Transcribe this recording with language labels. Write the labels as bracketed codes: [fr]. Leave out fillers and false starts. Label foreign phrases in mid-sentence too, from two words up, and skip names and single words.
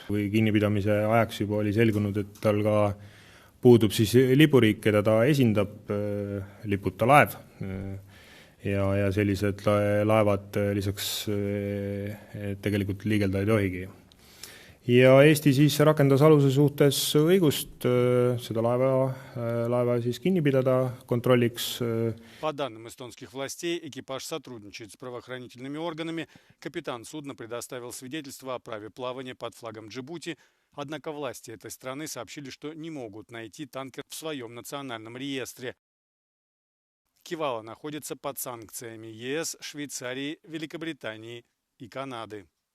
[et] Või kinnipidamise ajaks juba oli selgunud, et tal ka puudub siis lipuriik, keda ta esindab, liputa laev. Ja sellised laevad lisaks tegelikult liigelda ei tohigi. Ja Eesti siis rakendas aluse suhtes õigust seda laeva siis kinni pidada kontrolliks. [ru] По данным эстонских властей, экипаж сотрудничает с правоохранительными органами. Капитан судна предоставил свидетельство о праве плавания под флагом Джибути. Однако власти этой страны сообщили, что не могут найти танкер в своем национальном реестре. «Кивала» находится под санкциями ЕС, Швейцарии, Великобритании и Канады.